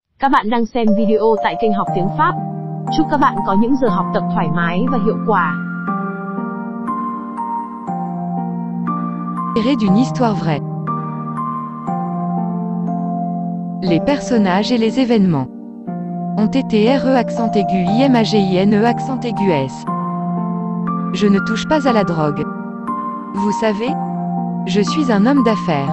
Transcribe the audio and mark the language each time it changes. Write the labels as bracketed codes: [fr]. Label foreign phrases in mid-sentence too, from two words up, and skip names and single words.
[vi] Các bạn đang xem video tại kênh Học Tiếng Pháp. Chúc các bạn có những giờ học tập thoải mái và hiệu quả. [fr] D'une histoire vraie. Les personnages et les événements ont été RE accent aigu IMAGINE accent aigu S. Je ne touche pas à la drogue. Vous savez, je suis un homme d'affaires.